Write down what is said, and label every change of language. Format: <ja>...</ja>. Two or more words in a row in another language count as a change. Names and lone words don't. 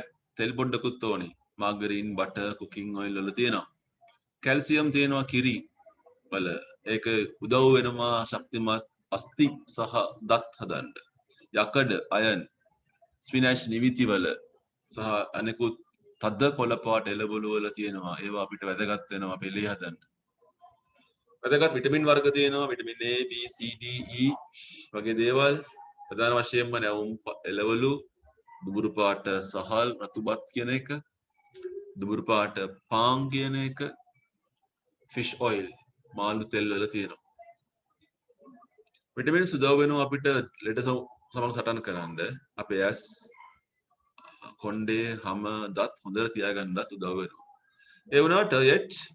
<si>තෙල් පොඩ්ඩකුත් ඕනේ</si> <en>margarine butter cooking oil</en> <si>වල තියෙනවා calcium තියෙනවා කිරි වල ඒක උදව් වෙනවා ශක්තිමත් අස්ථි සහ දත් හදන්න යකඩ iron spinach නිවිති වල සහ අනෙකුත් තද කොළ පාට එළවලු වල තියෙනවා ඒවා අපිට වැදගත් වෙනවා පෙළේ හදන්න වැදගත් විටමින් වර්ග තියෙනවා විටමින් A B C D E වගේ දේවල් ප්‍රධාන වශයෙන්ම නැවුම් එළවලු දුඹුරු පාට සහල් රතුබත් කියන එක දුඹුරු පාට පාන් කියන එක</si> <en>fish oil</en> <si>මාළු තෙල් වල තියෙනවා විටමින්ස් උදව් වෙනවා අපිට ලෙඩ සමග සටන් කරන්න අපේ ඇස් කොණ්ඩේ හැම දත් හොඳට තියාගන්නත් උදව් වෙනවා ඒ වුණාට yet</si>